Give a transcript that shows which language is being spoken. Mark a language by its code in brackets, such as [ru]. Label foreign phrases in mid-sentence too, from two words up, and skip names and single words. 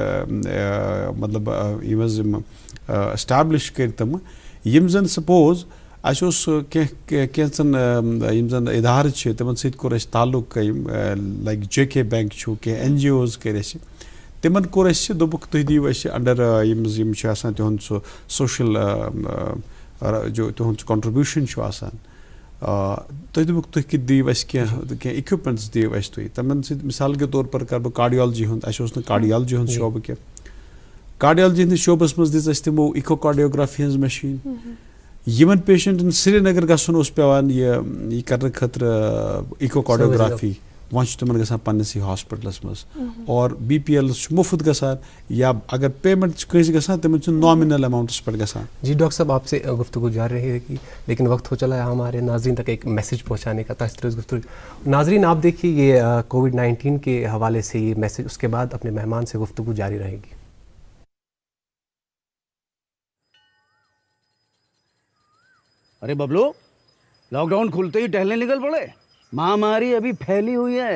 [ks] مطلب یِم حظ یِم ایسٹیبلش کٔرۍ تِمہٕ یِم زن سپوز اَسہِ اوس کینٛژن یِم زن ادارٕ چھِ تِمن سۭتۍ کوٚر اَسہِ تعلق لایک JK بینک چھُ کینٛہہ NGOز کٔرۍ اَسہِ تِمن کوٚر اَسہِ دوٚپُکھ تُہۍ دِیِو اَسہِ انڈر یِم چھِ آسان تِہُنٛد سُہ سوشل جو تِہُنٛد سُہ کنٹربیوٗشن چھُ آسان تُہۍ دوٚپُکھ تُہۍ کِتھ دِیِو اَسہِ کینٛہہ اِکوِپمنٹس دِیِو اَسہِ تُہۍ تِمن سۭتۍ مِثال [ur] کے طور پر [ks] کرٕ بہٕ کارڈیالجی ہُنٛد اَسہِ اوس نہٕ کارڈیالجی ہُنٛد شوبہٕ کینٛہہ کارڈیالجی ہٕنٛدِس شوبس منٛز دِژ اَسہِ تِمو اِکو کارڈیوگرافی ہٕنٛز مشیٖن یِمن پیشنٹن سرینگر گژھُن اوس پیٚوان یہِ کرنہٕ خٲطرٕ اِکو کارڈیوگرافی وۄنۍ چھُ تِمن گژھان پننسٕے ہاسپٹلس منٛز اور BPL چھُ مُفت گژھان یا اگر پیمنٹ چھِ کٲنٛسہِ گژھان تِمن چھُ [en] nominal amounts [ks] پٮ۪ٹھ گژھان [ur] جی ڈاکٹر صاحب آپ سے گفتگو جاری رہے گی لیکن وقت ہو چلا ہے ہمارے ناظرین تک ایک میسج پہنچانے کا تاثر گفتگو ناظرین آپ دیکھیے یہ COVID-19 کے حوالے سے یہ میسج اس کے بعد اپنے مہمان سے گفتگو جاری رہے گی ارے ببلو لاک ڈاؤن کھلتے ہی ٹہلنے نکل پڑے مہاماری ابھی پھیلی ہوئی ہے